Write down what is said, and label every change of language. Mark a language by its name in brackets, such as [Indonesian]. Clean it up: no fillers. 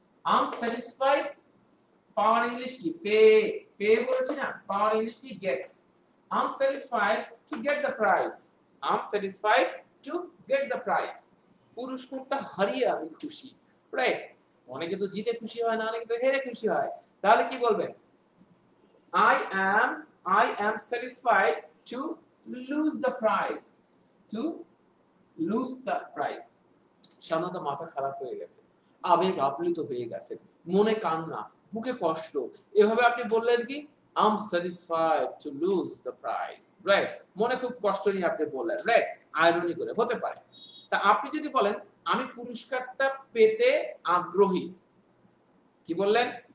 [English] I am satisfied, [Bangla] power English কি? Pay বলেছি না, পাওয়ার ইংলিশ কি? Gate. [English] I am satisfied to get the prize, I am satisfied to get the prize. [Bangla] পুরস্কারটা হারিয়ে আমি খুশি, রাইট। অনেকে তো জিতে খুশি হয় না, অনেকে তো হেরে খুশি হয়। তাহলে কি বলবেন? [English] I am satisfied to lose the prize, to lose the prize। [Bangla] সাধারণত মাথা খারাপ হয়ে গেছে, আবেগ আপ্লুত হয়ে গেছে, মনে কান্না, বুকে কষ্ট, এভাবে আপনি বললেন কি [English] I am satisfied to lose the prize, right? [Bangla] মনে খুব কষ্ট নিয়ে আপনি বললেন, রাইট, আইরনি করে হতে পারে। তা আপনি যদি বলেন আমি পুরস্কারটা পেতে আগ্রহী, কি বললেন?